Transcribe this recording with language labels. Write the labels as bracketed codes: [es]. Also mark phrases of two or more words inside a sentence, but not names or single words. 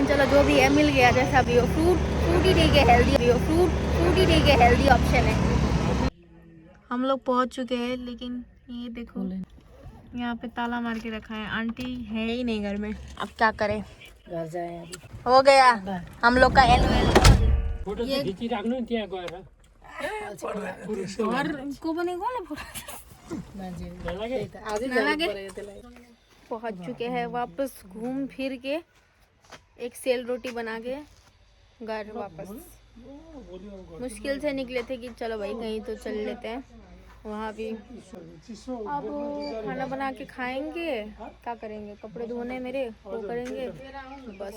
[hi] चलो जो भी है मिल गया, जैसा भी हो। फ्रूट ही ठीक है, हेल्दी हो, फ्रूट ही ठीक है, [en] healthy option [hi] है। हम लोग पहुँच चुके हैं, लेकिन ये देखो यहाँ पे ताला मार के रखा है, आंटी है ही नहीं घर में, अब क्या करें। घर जाए अभी। हो गया हम लोग का एनुअल। [ne] फोटो चाहिँ खिचिराख्नु नि त्यहाँ गएर [hi] और को बनेगा ना फोटो। आज ही पहुंच चुके हैं वापस घूम फिर के, एक सेल रोटी बना के घर वापस। मुश्किल से निकले थे कि चलो भाई कहीं तो चल लेते हैं, वहाँ भी अब खाना बना के खाएंगे, क्या करेंगे, कपड़े धोने मेरे वो करेंगे बस।